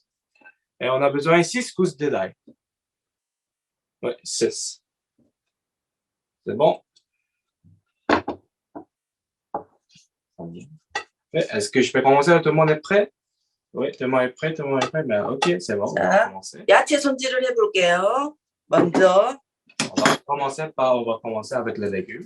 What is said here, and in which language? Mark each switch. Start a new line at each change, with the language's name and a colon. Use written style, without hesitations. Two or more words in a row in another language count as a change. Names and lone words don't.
French: Et on a besoin de 6 gousses de l'ail. Oui, 6. C'est bon? Est-ce que je peux commencer? Tout le monde est prêt? Oui, tout le monde est prêt, tout le monde est prêt. Ben, OK, c'est bon, on va commencer.
Korean: 야채 손질을 해볼게요. 먼저
French: On va commencer avec les légumes.